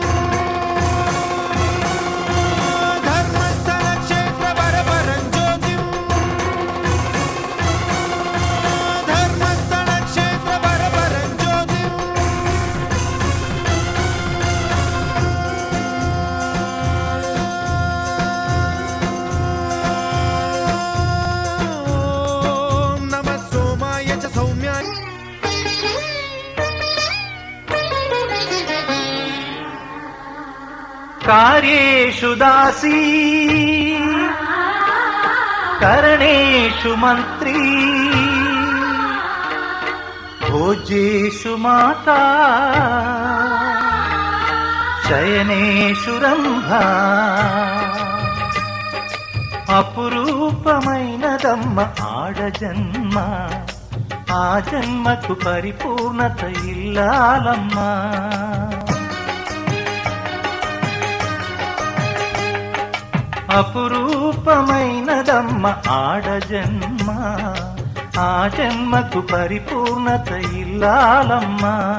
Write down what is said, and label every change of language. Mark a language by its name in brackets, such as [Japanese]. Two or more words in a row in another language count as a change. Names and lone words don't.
[Sanskrit] ధర్మస్థల క్షేత్ర వరపరం జ్యోతిం ధర్మస్థల క్షేత్ర వరపరం జ్యోతిం ఓం నమః సోమాయ చ సౌమ్యాయ कार्येषु दासी करणेषु मन्त्री भोज्येषु माता शयनेषु रम्भा [Telugu] అపురూపమైనదమ్మ ఆడజన్మ ఆ జన్మకు పరిపూర్ణత ఇల్లాలమ్మా అపురూపమైనదమ్మ ఆడజన్మ ఆ జన్మకు పరిపూర్ణత ఇల్లాలమ్మా